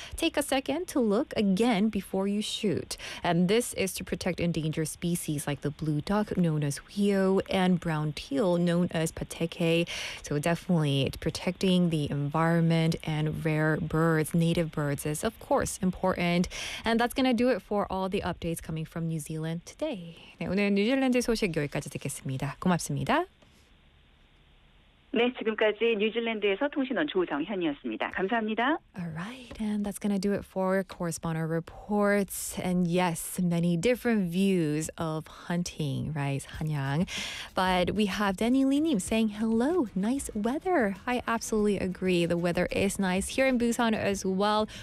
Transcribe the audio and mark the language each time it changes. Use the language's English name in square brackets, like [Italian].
[English] Take a second to look again before you shoot. And this is to protect endangered species like the blue duck known as huio and brown teal known as pateke. So definitely protecting the environment and rare birds, native birds, is of course important. And that's going to do it for all the updates coming from New Zealand today. [Korean] 네, 오늘 뉴질랜드 소식 여기까지 듣겠습니다. 고맙습니다. 네, 지금까지 뉴질랜드에서 통신원 조정현이었습니다. 감사합니다. [English] All right, and that's going to do it for Correspondent Reports. And yes, many different views of hunting, right, 한양. But we have Danny Lee님 saying, hello, nice weather. I absolutely agree. The weather is nice here in Busan as well.